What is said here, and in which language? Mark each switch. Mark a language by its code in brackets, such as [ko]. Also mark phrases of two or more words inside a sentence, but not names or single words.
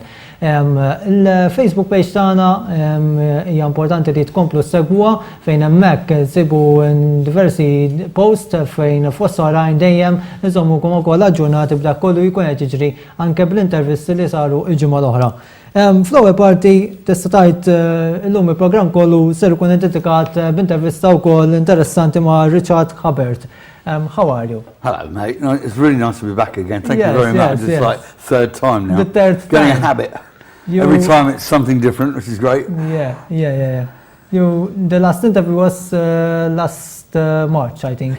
[mt] Il-Facebook page tagħna hija importanti li tkomplu segwa fejn hemmhekk sibu diversi post fejn fost oħrajn dejjem niżommukom ukoll aġġurnati b'dak kollu jkun qed jiġri anke bl-intervisti li saru l-ġimgħa l-oħra. Fl-ewwel parti tista' tgħid illum il-programm kollu ser ikun dedikat b'intervista wkoll interessanti ma' Richard Hubbard. [en] How are you? Hello, mate. No, it's really nice to be back again. Thank you very much. It's like third time now. The third time. Getting a habit. Every time it's something different, which is great. Yeah. The last interview was last March, I think.